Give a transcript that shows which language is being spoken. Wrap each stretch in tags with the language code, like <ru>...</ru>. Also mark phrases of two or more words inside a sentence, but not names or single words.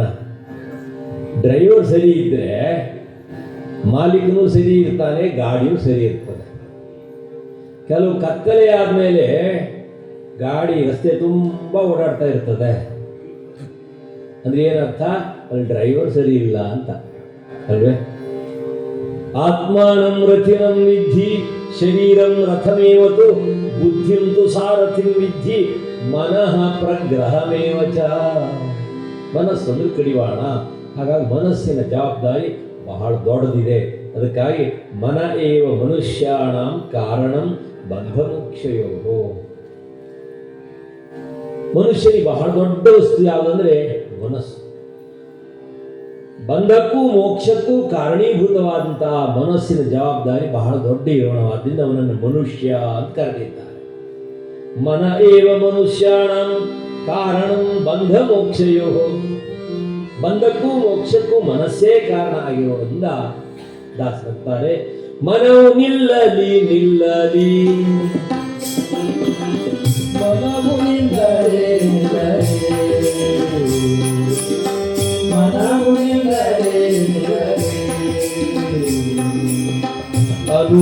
<kn>ಡ್ರೈವರ್ ಸರಿ ಇದ್ದರೆ ಮಾಲೀಕನೂ ಸರಿ ಇರ್ತಾನೆ, ಗಾಡಿಯೂ ಸರಿ ಇರ್ತದೆ. ಕೆಲವು ಕತ್ತಲೆ ಆದಮೇಲೆ ಗಾಡಿ ರಸ್ತೆ ತುಂಬ ಓಡಾಡ್ತಾ ಇರ್ತದೆ ಅಂದರೆ ಏನರ್ಥ? ಅಲ್ಲಿ ಡ್ರೈವರ್ ಸರಿ ಇಲ್ಲ ಅಂತ ಅಲ್ವೇ?</kn> <sa>ಆತ್ಮಾನಂ ರಥಿನಂ ವಿದ್ಧಿ ಶರೀರಂ ರಥಮೇವತು, ಬುದ್ಧಿಂ ತು ಸಾರಥಿಂ ವಿದ್ಧಿ ಮನಃ ಪ್ರಗ್ರಹಮೇವ ಚ.</sa> <kn>ಮನಸ್ಸು ಅಂದ್ರೆ ಕಡಿವಾಣ. ಹಾಗಾಗಿ ಮನಸ್ಸಿನ ಜವಾಬ್ದಾರಿ ಬಹಳ ದೊಡ್ಡದಿದೆ.</kn> <sa>ಅದಕ್ಕಾಗಿ ಮನ ಏವ ಮನುಷ್ಯಾಣಂ ಕಾರಣಂ ಬಂಧಮೋಕ್ಷಯೋ.</sa> <kn>ಮನುಷ್ಯನಿಗೆ ಬಹಳ ದೊಡ್ಡ ವಸ್ತು ಯಾವುದಂದ್ರೆ ಮನಸ್ಸು. ಬಂಧಕ್ಕೂ ಮೋಕ್ಷಕ್ಕೂ ಕಾರಣೀಭೂತವಾದಂತಹ ಮನಸ್ಸಿನ ಜವಾಬ್ದಾರಿ ಬಹಳ ದೊಡ್ಡ ಇರೋಣವಾದ್ದರಿಂದ ಅವನನ್ನು ಮನುಷ್ಯ ಅಂತ ಕರೆದಿದ್ದಾರೆ.</kn> <sa>ಮನ ಏವ ಮನುಷ್ಯಾಣಂ ಕಾರಣಂ ಬಂಧ ಮೋಕ್ಷಯೋ.</sa> <kn>ಬಂಧಕ್ಕೂ ಮೋಕ್ಷಕ್ಕೂ ಮನಸ್ಸೇ ಕಾರಣ ಆಗಿರೋದ್ರಿಂದ ದಾಸರಂತಾರೆ ಮನವು ನಿಲ್ಲಲಿ ನಿಲ್ಲಲಿ, ಮನವು ನಿಲ್ಲಲಿ ನಿಲ್ಲಲಿ, ಮನವು ನಿಲ್ಲಲಿ ನಿಲ್ಲಲಿ.</kn>